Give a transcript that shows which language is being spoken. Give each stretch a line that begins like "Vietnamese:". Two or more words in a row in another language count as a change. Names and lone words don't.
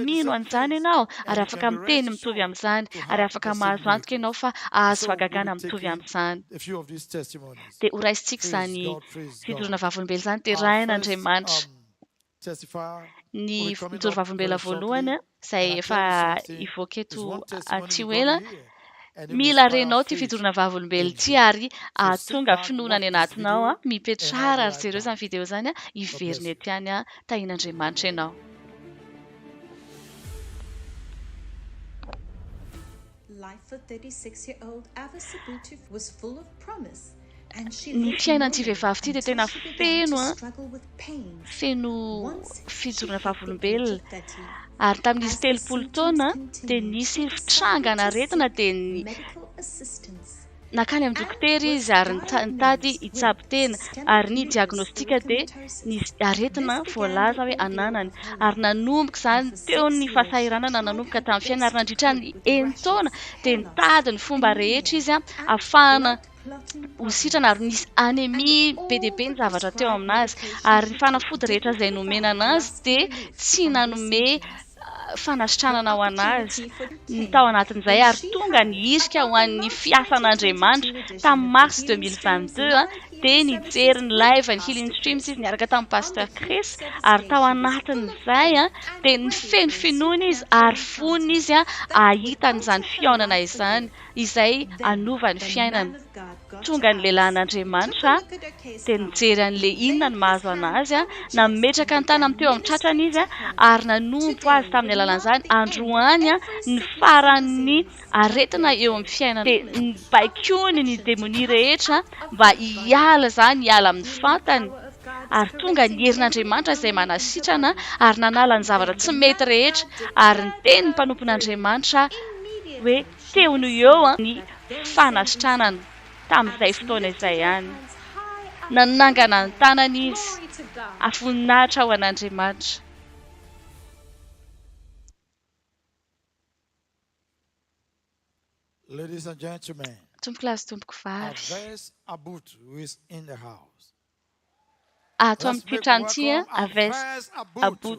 English: say the
Malagasy: mino
English: same
Malagasy: an'izany
English: things.
Malagasy: ianao
English: And
Malagasy: ary
English: you can
Malagasy: afaka
English: be
Malagasy: miteny
English: rest
Malagasy: mitovy
English: assured
Malagasy: amin'izany
English: to
Malagasy: ary
English: have
Malagasy: afaka
English: the same
Malagasy: mahazo antoka ianao
English: miracles.
Malagasy: fa
English: And
Malagasy: ahazo
English: so we'll be
Malagasy: fagagana mitovy
English: taking
Malagasy: amin'izany.
English: a few of these testimonies.
Malagasy: Dia horaisitsika
English: Praise
Malagasy: izany
English: God, praise
Malagasy: fitorana
English: God.
Malagasy: vavolombelona izany dia
English: Our first
Malagasy: rain'Andriamanitra.
English: testifier will be
Malagasy: Ny
English: coming
Malagasy: mitoro
English: up very
Malagasy: vavolombelona voalohany
English: shortly. And
Malagasy: izay
English: I
Malagasy: efa
English: tell you something,
Malagasy: ivoaka
English: it's
Malagasy: eto
English: one testimony
Malagasy: aty
English: you're going to
Malagasy: ela,
English: hear, and it will
Malagasy: mila
English: inspire
Malagasy: renao ity
English: faith
Malagasy: fitorana vavolombelona
English: in
Malagasy: ity
English: you.
Malagasy: ary
English: So sit
Malagasy: tonga
English: back,
Malagasy: finoana
English: watch
Malagasy: any
English: this
Malagasy: anatinao
English: video, and I'll
Malagasy: mipetrara
English: be
Malagasy: ary
English: right
Malagasy: jereo izany
English: back.
Malagasy: video izany
English: God bless
Malagasy: iveriny
English: you.
Malagasy: ety any tahin'Andriamanitra ianao.
English: Life for 36-year-old Ava Sabutu was full of promise, and she
Malagasy: Ny
English: lived
Malagasy: fiainan'ity
English: normally
Malagasy: vehivavy ity dia
English: until
Malagasy: tena
English: she began to
Malagasy: feno
English: struggle with pains.
Malagasy: feno
English: Once she
Malagasy: fitorana
English: hit the age
Malagasy: vavolombelona
English: of 30,
Malagasy: ary tamin'izy
English: as the
Malagasy: 30
English: symptoms
Malagasy: taona dia
English: continued,
Malagasy: nisy
English: she decided
Malagasy: fitrangana
English: to
Malagasy: aretina
English: seek
Malagasy: dia ny
English: medical assistance
Malagasy: nakany amin'ny
English: and
Malagasy: dokotera
English: was
Malagasy: izy ary nitady
English: diagnosed with
Malagasy: hitsabo tena
English: systemic
Malagasy: ary ny
English: lupus
Malagasy: diagnostika dia
English: erythematosus.
Malagasy: nisy aretina
English: This began the
Malagasy: voalaza hoe
English: ordeal
Malagasy: ananany
English: of her
Malagasy: ary
English: life,
Malagasy: nanomboka
English: and
Malagasy: izany
English: for
Malagasy: teo
English: 6
Malagasy: ny
English: years she
Malagasy: fahasahiranana
English: tried
Malagasy: nanomboka
English: her
Malagasy: tamin'ny fiainana
English: best
Malagasy: ary
English: to
Malagasy: nandritra
English: cope
Malagasy: ny
English: with
Malagasy: enitaona
English: rashes,
Malagasy: dia
English: hair loss,
Malagasy: nitady ny fomba rehetra
English: anemia,
Malagasy: izy
English: and
Malagasy: ahafahana
English: blood clotting
Malagasy: hositrana ary
English: problems.
Malagasy: nisy
English: And
Malagasy: anémie be dia
English: all
Malagasy: be
English: the
Malagasy: ny zavatra teo
English: prescribed
Malagasy: aminazy
English: medication
Malagasy: ary ny
English: she took
Malagasy: fanafody rehetra
English: didn't
Malagasy: izay nomena
English: provide
Malagasy: anazy
English: lasting
Malagasy: dia
English: relief
Malagasy: tsy
English: from her
Malagasy: nanome
English: symptoms. Her
Malagasy: fanasitranana ho anazy.
English: opportunity for
Malagasy: Tao
English: came
Malagasy: anatin'izay
English: when
Malagasy: ary
English: she
Malagasy: tonga ny
English: heard
Malagasy: isika ho
English: about the
Malagasy: an'ny
English: March
Malagasy: fiasan'Andriamanitra
English: 2022 edition
Malagasy: tamin'ny
English: of the
Malagasy: mars
English: Healing Streams
Malagasy: 2022
English: live healing
Malagasy: dia
English: services
Malagasy: nijery ny live ny
English: broadcast
Malagasy: healing
English: to streams
Malagasy: izy niaraka
English: Facebook
Malagasy: tamin'ny
English: on the
Malagasy: pasteur
English: Healing
Malagasy: Chris
English: Service
Malagasy: ary tao
English: station was full of
Malagasy: anatin'izay
English: faith
Malagasy: dia
English: and
Malagasy: ny
English: ready
Malagasy: feno
English: for a
Malagasy: finoana izy
English: supernatural
Malagasy: ary vonona
English: encounter
Malagasy: izy
English: that would
Malagasy: ahita an'izany
English: alter her
Malagasy: fiaonana
English: life for
Malagasy: izany
English: good.
Malagasy: izay
English: Then
Malagasy: anova ny
English: the
Malagasy: fiainany.
English: man of God got to
Malagasy: Tonga ny
English: Alice, took a
Malagasy: lehilahin'Andriamanitra
English: look at her case
Malagasy: dia
English: file,
Malagasy: nijery an'ilay inona
English: laid
Malagasy: ny
English: his
Malagasy: mahazo
English: hand
Malagasy: anazy
English: on her chest, and
Malagasy: nametraka ny tany amin'ny
English: began
Malagasy: teo amin'ny tratrany
English: ministering
Malagasy: izy
English: to her.
Malagasy: ary nanompo azy
English: Today
Malagasy: tamin'ny
English: would
Malagasy: alalan'izany.
English: mark the end of
Malagasy: Androany
English: every
Malagasy: ny
English: sickness and
Malagasy: faran'ny
English: disease. But
Malagasy: aretina
English: there
Malagasy: eo amin'ny
English: is
Malagasy: fiainana dia
English: healing, a
Malagasy: baikony ny
English: protection to
Malagasy: demonia
English: come
Malagasy: rehetra
English: out of
Malagasy: mba
English: her body.
Malagasy: hiala izany, hiala
English: The
Malagasy: amin'ny
English: healing
Malagasy: fantany.
English: power of God is
Malagasy: Ary tonga ny
English: correcting every
Malagasy: herin'Andriamanitra izay
English: ailment in her
Malagasy: manasitrana
English: body.
Malagasy: ary nanala ny
English: And
Malagasy: zavatra
English: then the
Malagasy: tsy mety
English: man of
Malagasy: rehetra
English: God
Malagasy: ary
English: declared
Malagasy: niteny ny
English: her free.
Malagasy: mpanompon'Andriamanitra hoe
English: Immediately she
Malagasy: teo no eo
English: received
Malagasy: ny
English: that very saving
Malagasy: fanasitranana
English: sight.
Malagasy: tamin'izay
English: Alice
Malagasy: fotoana
English: lifted
Malagasy: izay
English: her
Malagasy: ihany.
English: hands high up in
Malagasy: Nanangana
English: the
Malagasy: ny
English: air.
Malagasy: tanany izy
English: Glory to God.
Malagasy: afoninahitra ho an'Andriamanitra.
English: Ladies and gentlemen,
Malagasy: Tompoko lahy sy tompoko vavy,
English: Aves Abutu is in the house.
Malagasy: ato
English: Let's
Malagasy: amin'ity
English: make
Malagasy: trano ity
English: welcome Aves Aves Abutu.